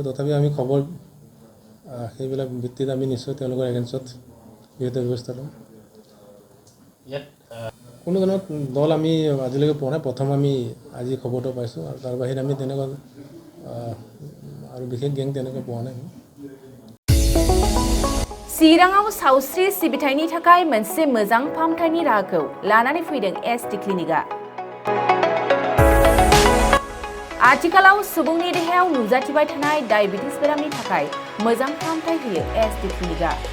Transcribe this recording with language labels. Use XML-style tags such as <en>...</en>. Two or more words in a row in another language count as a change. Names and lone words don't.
<as>তথাপি আমি খবৰ সেইবিলাক ভিত্তিত আমি নিশ্চয় তেওঁলোকৰ এগেইনষ্টত বিহিত ব্যৱস্থা ল'ম। কোনো ধৰণৰ দল আমি আজিলৈকে পোৱা নাই। প্ৰথম আমি আজি খবৰটো পাইছোঁ আৰু তাৰ বাহিৰে আমি তেনেকুৱা আৰু বিশেষ গেং তেনেকৈ পোৱা নাই।</as> <brx>चिराङाव सावस्रि सिबिथायनि थाखाय मोनसे मोजां फाहामथायनि राहाखौ लानानै फैदों एसटि क्लिनिकआ। आथिखालाव सुबुंनि देहायाव नुजाथिबाय थानाय डायबिटिस बेरामनि थाखाय मोजां फाहामथाय होयो एसटि क्लिनिकआ।</brx>